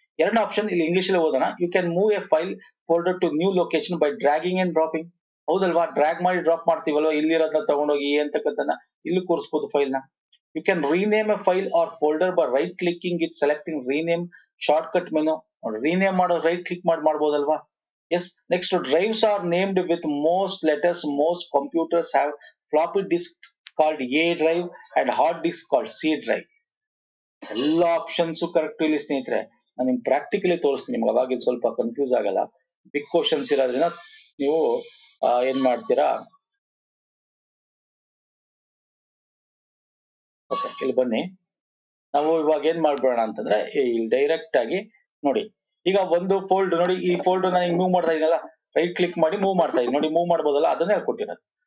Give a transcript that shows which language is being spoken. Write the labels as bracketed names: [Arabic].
[Kannada] ಎರಡನೇ ಆಪ್ಷನ್ ಇಲ್ಲಿ ಇಂಗ್ಲಿಷ್ ಅಲ್ಲಿ ಓದೋಣ. [English] You can move a file folder to new location by dragging and dropping. [Kannada] ಹೌದಲ್ವಾ? ಡ್ರಾಗ್ ಮಾಡಿ ಡ್ರಾಪ್ ಮಾಡ್ತೀವಲ್ವಾ, ಇಲ್ಲಿರೋದನ್ನ ತಗೊಂಡೋಗಿ ಅಂತಕ್ಕಂಥನ್ನ ಇಲ್ಲಿ ಕೂರಿಸಬಹುದು ಫೈಲ್ ನ. [English] You can rename a file or folder by right clicking it, selecting rename shortcut menu. [Kannada] Rename ಮಾಡೋದು right click ಮಾಡಿ ಮಾಡ್ಬೋದಲ್ವಾ. [English] Yes. Next, drives are named with most letters. Most computers have floppy disk called A drive and hard disk called C drive. [Kannada] ಎಲ್ಲ options correct ಇಲ್ಲಿ ಸ್ನೇಹಿತರೆ. ನಾನು ನಿಮ್ಗೆ practically ತೋರಿಸ್ತೀನಿ, ನಿಮ್ಗೆ ಅವಾಗ ಇದು ಸ್ವಲ್ಪ ಕನ್ಫ್ಯೂಸ್ ಆಗಲ್ಲ. ಬಿಗ್ ಕ್ವಶನ್ಸ್ ಇರೋದ್ರಿಂದ ನೀವು ಏನ್ ಮಾಡ್ತೀರಾ, ಓಕೆ ಇಲ್ಲಿ ಬನ್ನಿ. ನಾವು ಇವಾಗ ಏನ್ ಮಾಡ್ಬೇಡ ಅಂತಂದ್ರೆ ಇಲ್ಲಿ ಡೈರೆಕ್ಟ್ ಆಗಿ ನೋಡಿ, ಈಗ ಒಂದು ಫೋಲ್ಡ್ ನೋಡಿ, ಈ ಫೋಲ್ಡ್ ನಾನು ಮೂವ್ ಮಾಡ್ತಾ ಇದೀನಲ್ಲ, ರೈಟ್ ಕ್ಲಿಕ್ ಮಾಡಿ ಮೂವ್ ಮಾಡ್ತಾ ಇದೀನಿ ನೋಡಿ, ಮೂವ್ ಮಾಡ್ಬೋದಲ್ಲ, ಅದನ್ನೇ ಹೇಳ್ಕೊಟ್ಟಿರೋದು.